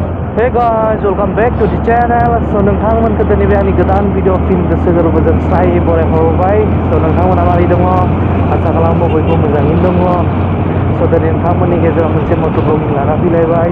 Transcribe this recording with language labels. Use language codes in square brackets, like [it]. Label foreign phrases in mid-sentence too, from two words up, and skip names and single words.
[en] Hey guys, welcome back to the channel. [brx] So नोंथांमोनखौ दिनै बे आंनि गोदान भिडिअ फिन गोसो गोरबोजों स्राय बरायहरबाय। So नोंथांमोना मारै दङ? आसा खालामो बयबो मोजाङैनो दङ। So दिनै नोंथांमोननि गेजेराव मोनसे मट' ब्लगिं लाना फैलायबाय।